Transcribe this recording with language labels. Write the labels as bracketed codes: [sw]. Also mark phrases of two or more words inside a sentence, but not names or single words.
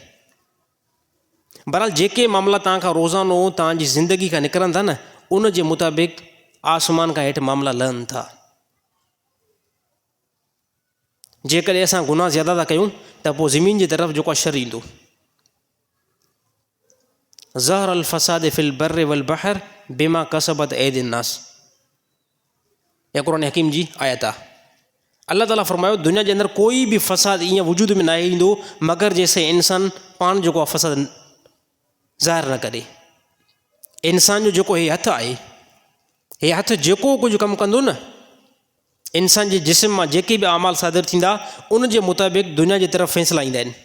[sd] बहरहाल, जेके मामला तव्हां खां रोज़ानो तव्हांजी ज़िंदगी खां निकिरनि था न, उन जे मुताबिक़ आसमान खां हेठि मामला लहनि था। जेकॾहिं असां गुनाह ज़्यादा था कयूं त पोइ ज़मीन जी तरफ़ जेको आहे शर ईंदो। [ar] ظهر الفساد في البر والبحر بما كسبت أيدي الناس, [sd] या क़ुरान हकीम जी आयत आहे। अल्लाह ताला फरमायो, दुनिया जे अंदरि कोई बि फ़साद ईअं वजूद में न ईंदो मगर जैसे इंसान पाण जेको आहे फ़साद ज़ाहिर न करे। इंसान जो जेको हे हथु आहे, हे हथु जेको कुझु कमु कंदो न, इंसान जे जिस्म मां जेके बि अमाल सादिर थींदा उन जे मुताबिक़ दुनिया जी तरफ़ फ़ैसिला ईंदा आहिनि।